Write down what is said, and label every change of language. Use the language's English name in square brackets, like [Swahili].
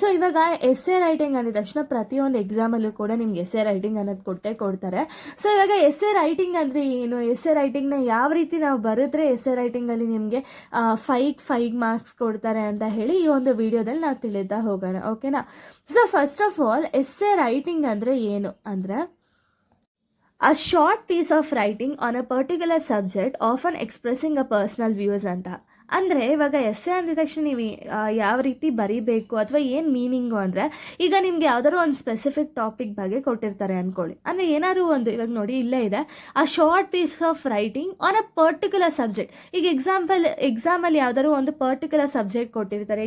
[Kannada] So ಇವಾಗ essay writing ಅಂದಿದ ತಕ್ಷಣ ಪ್ರತಿಯೊಂದು ಎಕ್ಸಾಮಲ್ಲೂ ಕೂಡ ನಿಮ್ಗೆ ಎಸ್ಸೆ ರೈಟಿಂಗ್ ಅನ್ನೋದು ಕೊಡ್ತಾರೆ. ಸೊ ಇವಾಗ ಎಸ್ಸೆ ರೈಟಿಂಗ್ ಅಂದರೆ ಏನು, ಎಸ್ಸೆ ರೈಟಿಂಗ್ನ ಯಾವ ರೀತಿ ನಾವು ಬರೆದ್ರೆ ಎಸ್ಸೆ ರೈಟಿಂಗಲ್ಲಿ ನಿಮಗೆ 5 ಮಾರ್ಕ್ಸ್ ಕೊಡ್ತಾರೆ ಅಂತ ಹೇಳಿ ಈ ಒಂದು ವಿಡಿಯೋದಲ್ಲಿ ನಾವು ತಿಳಿತಾ ಹೋಗೋಣ, ಓಕೆನಾ. [English] so first of all [Kannada] essay writing ಅಂದರೆ ಏನು ಅಂದರೆ [English] a short piece of writing on a particular subject often expressing a personal views ಅಂತ. [Kannada] ಅಂದರೆ ಇವಾಗ ಎಸ್ಸೆ ಅಂದಿದ ತಕ್ಷಣ ನೀವು ಯಾವ ರೀತಿ ಬರೀಬೇಕು ಅಥವಾ ಏನು ಮೀನಿಂಗು ಅಂದರೆ, ಈಗ ನಿಮ್ಗೆ ಯಾವ್ದಾದ್ರು ಒಂದು ಸ್ಪೆಸಿಫಿಕ್ ಟಾಪಿಕ್ ಬಗ್ಗೆ ಕೊಟ್ಟಿರ್ತಾರೆ ಅಂದ್ಕೊಳ್ಳಿ. ಅಂದರೆ ಏನಾದ್ರು ಒಂದು, ಇವಾಗ ನೋಡಿ ಇಲ್ಲೇ ಇದೆ, ಆ [English] Short piece of writing on a particular subject. [Kannada] ಈಗ ಎಕ್ಸಾಮಲ್ಲಿ ಯಾವ್ದಾದ್ರು ಒಂದು ಪರ್ಟಿಕ್ಯುಲರ್ ಸಬ್ಜೆಕ್ಟ್ ಕೊಟ್ಟಿರ್ತಾರೆ.